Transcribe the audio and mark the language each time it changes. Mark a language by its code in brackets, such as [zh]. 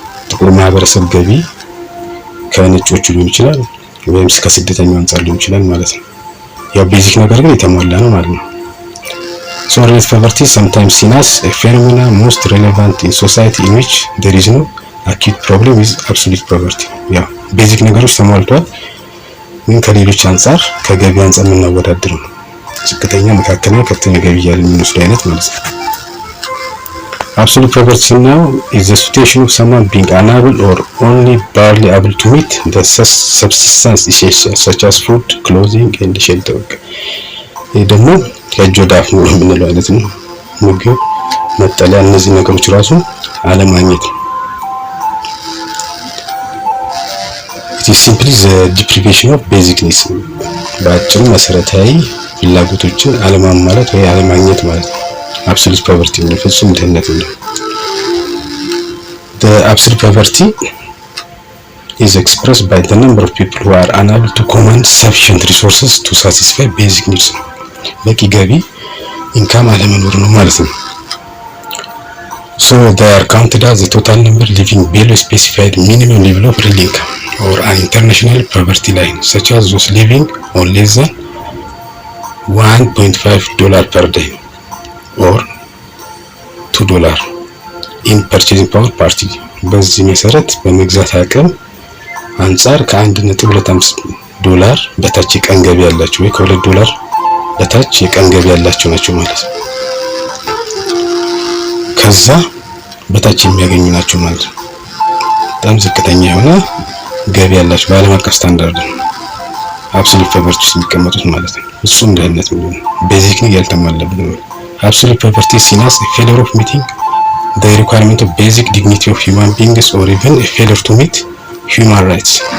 [am] ጥቁሩ ማህበረሰብ ገቢ ከነጮቹ ሊሆን ይችላል ወይም ከስደተኛው አንፃር ሊሆን ይችላል ማለት ነው። ያው ቤዚክ ነገር ግን የተሟላ ነው ማለት ነው። [en] So relative poverty is sometimes seen as a phenomenon most relevant in society in which there is no acute problem with absolute poverty. [am] ያው ቤዚክ ነገሮች ተሟልቷል፣ ግን ከሌሎች አንፃር ከገቢ አንፃር የምናወዳድረው ነው። ዝቅተኛ፣ መካከለኛ፣ ከፍተኛ ገቢ ያለ የሚመስሉ አይነት ማለት ነው። [en] Absolute poverty now is the situation of someone being unable or only barely able to meet the subsistence essentials such as food, clothing and shelter. [am] ይህ ደግሞ ለእጅ ወዳፍ ነው የምንለው አይነት ነው። ምግብ፣ መጠለያ፣ እነዚህ ነገሮች ራሱ አለማግኘት ነው። [en] It is simply the deprivation of basic needs. [am] በአጭሩ መሰረታዊ ፍላጎቶችን አለማሟላት ወይ አለማግኘት ማለት ነው። absolute poverty ነው፣ ፍጹም ድህነት ነው። [en] The absolute poverty is expressed by the number of people who are unable to command sufficient resources to satisfy basic needs. [am] በቂ ገቢ ኢንካም አለመኖር ነው ማለት ነው። [en] So they are counted as the total number living below specified minimum level of real income or an international poverty line, such as those living on less than $1.5 per day or $2 in purchasing power party. [am] በዚህ መሰረት በመግዛት አቅም አንፃር $1.25 በታች የቀን ገቢ ያላቸው ወይ $2 በታች የቀን ገቢ ያላቸው ናቸው ማለት ነው። ከዛ በታች የሚያገኙ ናቸው ማለት ነው። በጣም ዝቅተኛ የሆነ ገቢ ያላቸው በዓለም አቀፍ ስታንዳርድ ነው አብሶሉት ፖቨርቲ ውስጥ የሚቀመጡት ማለት ነው። እሱም ድህነት ነው፣ ቤዚክ ኒድ ያልተሟላበት ነው። አብሶሉት ፖቨርቲ [en] seen as a failure of meeting the requirement of basic dignity of human beings or even a failure to meet human rights.